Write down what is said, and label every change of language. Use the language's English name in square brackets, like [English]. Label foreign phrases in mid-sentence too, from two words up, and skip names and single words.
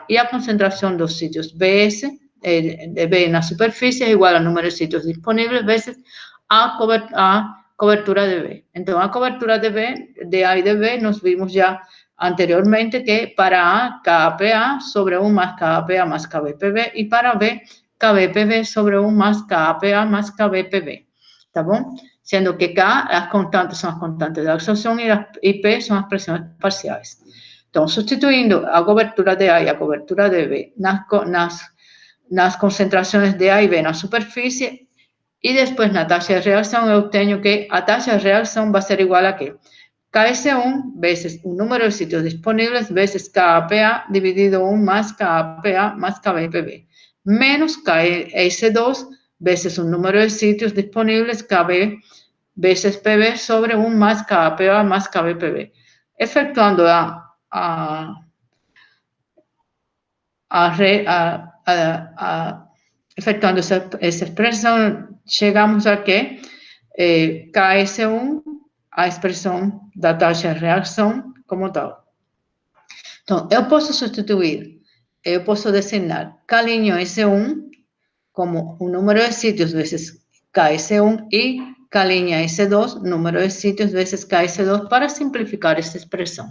[Portuguese] E a concentração dos sítios de B na superfície é igual ao número de sítios disponíveis vezes a cobertura de B. Então, a cobertura de B, de A e de B, nós vimos já anteriormente que para A, KAPA sobre 1 más KAPA más KBPB, [Spanish] y para [Portuguese] B, KBPB sobre 1 más KAPA más KBPB. ¿Está bom? Sendo que K, as constantes são as constantes de absorção e P são as pressões parciais. Então, substituindo a cobertura de A e a cobertura de B nas concentrações de A e B na superfície e depois na taxa de reação, eu tenho que a taxa de reação vai ser igual a quê? KS1 vezes o número de sitios disponíveis vezes KAPA dividido 1 más KAPA más KBPB, menos KS2 vezes o número de sitios disponíveis KB vezes PB sobre 1 más KAPA más KBPB. Efectuando efectuando essa expressão, chegamos a que KS1 a expressão da taxa de reação como tal. Então, eu posso substituir, eu posso designar K'S1 como o número de sítios vezes KS1 e K'S2, número de sítios vezes KS2, para simplificar essa expressão.